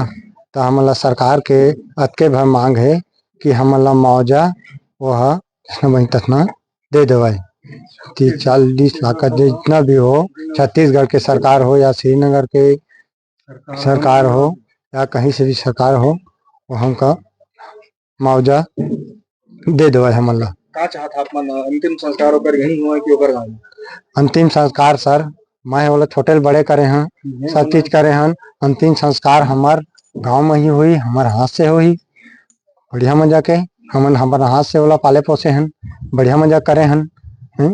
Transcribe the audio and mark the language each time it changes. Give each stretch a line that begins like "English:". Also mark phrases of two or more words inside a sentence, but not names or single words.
Chhattisgarhi: तो हमन ला सरकार के अतके भर मांग है कि हमन ला मुआवजा वह वही ततना दे देवाय 30-40 लाख का जितना भी हो, छत्तीसगढ़ के सरकार हो या श्रीनगर के सरकार हो या कहीं से भी सरकार हो, वो हमका मुआवजा दे देवाय हमन ला। का चाहत आप मन अंतिम संस्कार ओकर यहीं हुआ कि ओकर गाँव में? अंतिम संस्कार सर मैं वाला छोटे ले बड़े करे हैं, सब चीज करे हैं। अंतिम संस्कार हमार गांव में ही हुई, हमारे हाथ से हुई बढ़िया मजा के। हमन हमारे हाथ से वाला पाले पोसे हैं, बढ़िया मजा करे हैं।